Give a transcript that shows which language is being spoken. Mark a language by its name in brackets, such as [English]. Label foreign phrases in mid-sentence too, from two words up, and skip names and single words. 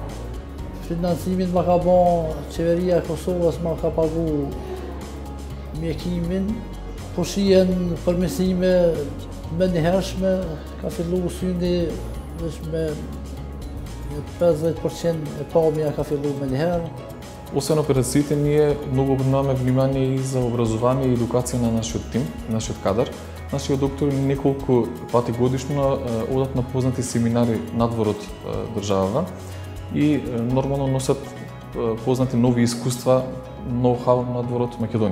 [Albanian] Financimin më ka bon qeveria e Kosovës, më ka pagu mjekimin, po shihen përmirësime me njëhershme, ka fillu syni me 50% e pamja ka fillu me njëherë. [Macedonian] Освен операциите, ние многу обрнуваме внимание и за образование и едукација на нашиот тим, нашиот кадар. Нашиот доктори неколку пати годишно одат на познати семинари надвор од државава и нормално носат познати нови искуства, ноу-хау надвор од Македонија.